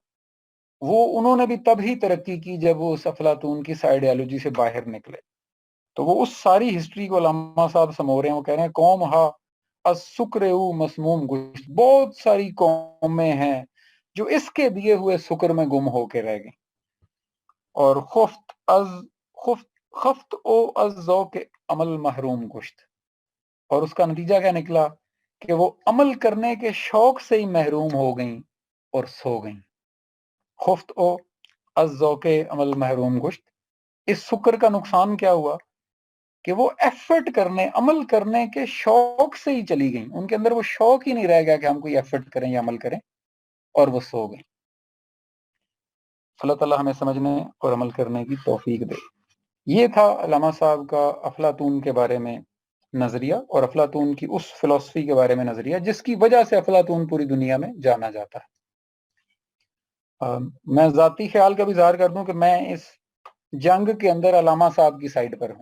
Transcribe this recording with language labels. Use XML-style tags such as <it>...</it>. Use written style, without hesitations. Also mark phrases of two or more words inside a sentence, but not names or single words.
<ur>وہ انہوں نے بھی تب ہی ترقی کی جب وہ اس افلاطون کی آئیڈیالوجی سے باہر نکلے. تو وہ اس ساری ہسٹری کو علامہ صاحب سمو رہے ہیں. وہ کہہ رہے ہیں</ur> <fa>قوم ہا از سکر مسموم گشت،</fa> <ur>بہت ساری قومیں ہیں جو اس کے دیے ہوئے سکر میں گم ہو کے رہ گئیں.</ur> <fa>اور خفت او از ذوق عمل محروم گشت،</fa> <ur>اور اس کا نتیجہ کیا نکلا کہ وہ عمل کرنے کے شوق سے ہی محروم ہو گئیں اور سو گئیں.</ur> <fa>خفت او از ذوق عمل محروم گشت،</fa> <ur>اس سکر کا نقصان کیا ہوا کہ وہ ایفرٹ کرنے، عمل کرنے کے شوق سے ہی چلی گئیں، ان کے اندر وہ شوق ہی نہیں رہ گیا کہ ہم کوئی ایفرٹ کریں یا عمل کریں، اور وہ سو گئیں. اللہ تعالیٰ ہمیں سمجھنے اور عمل کرنے کی توفیق دے. یہ تھا علامہ صاحب کا افلاطون کے بارے میں نظریہ اور افلاطون کی اس فلاسفی کے بارے میں نظریہ جس کی وجہ سے افلاطون پوری دنیا میں جانا جاتا ہے. میں ذاتی خیال کا بھی اظہار کر دوں کہ میں اس جنگ کے اندر علامہ صاحب کی سائیڈ پر ہوں.</ur>